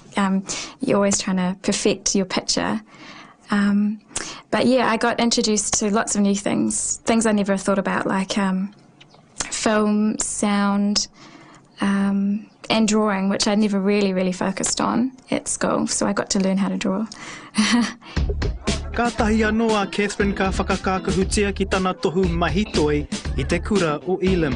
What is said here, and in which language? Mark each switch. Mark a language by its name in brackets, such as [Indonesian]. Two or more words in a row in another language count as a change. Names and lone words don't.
[English] You're always trying to perfect your picture. But yeah, I got introduced to lots of new things I never thought about, like film, sound, and drawing, which I never really focused on at school, so I got to learn how to draw. [Māori] Kātahi anō a Katharine ka whakakākahutia ki tana tohu mahitoi I te kura o Elam.